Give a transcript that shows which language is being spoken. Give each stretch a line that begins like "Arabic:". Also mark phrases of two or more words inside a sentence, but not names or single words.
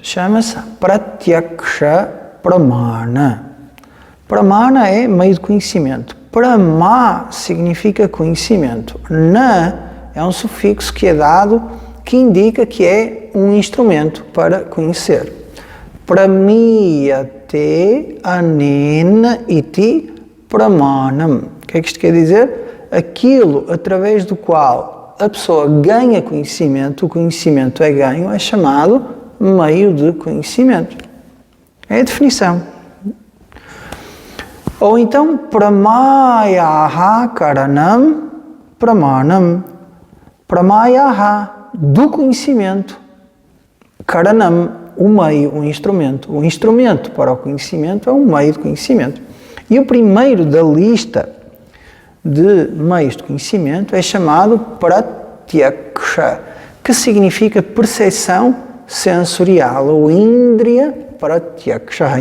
Portuguese: Chama-se
Sanskrit: प्रत्यक्ष प्रमाण.
Portuguese: Pramana é meio de conhecimento. Prama significa conhecimento. Na é um sufixo que é dado que indica que é um instrumento para conhecer.
Sanskrit: प्रमीयते अनेन इति प्रमाणम्.
Portuguese: O que é que isto quer dizer? Aquilo através do qual a pessoa ganha conhecimento, o conhecimento é ganho, é chamado meio de conhecimento. É a definição. Ou então,
Sanskrit: प्रमायाः करणं प्रमाणम्.
Portuguese: Pramayaha, do conhecimento. Karanam, o meio, o instrumento. O instrumento para o conhecimento é um meio de conhecimento. E o primeiro da lista de meios de conhecimento é chamado Pratyaksha, que significa percepção sensorial, ou
Sanskrit: इन्द्रिय प्रत्यक्ष.